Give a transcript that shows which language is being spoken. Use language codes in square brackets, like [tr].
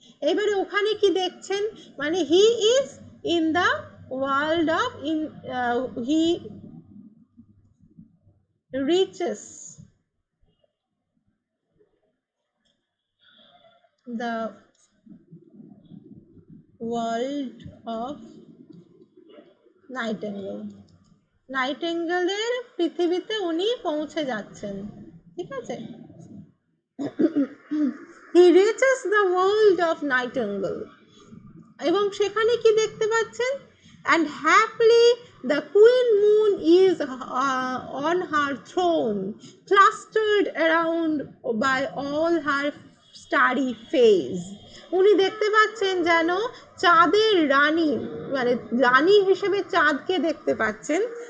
[bn] এবারে ওখানে কি দেখছেন, মানে [en] He is in the world of he reaches the world of nightingale. [bn] নাইটেঙ্গেলের পৃথিবীতে উনি পৌঁছে যাচ্ছেন, ঠিক আছে। [en] He reaches the world of Nightingale, [bn] এবং সেখানে কি দেখতে পাচ্ছেন, [en] and happily the queen moon is on her throne, clustered around by all her starry face. [bn] উনি দেখতে পাচ্ছেন যেন চাঁদের রানী, মানে রানী হিসেবে চাঁদকে দেখতে পাচ্ছেন।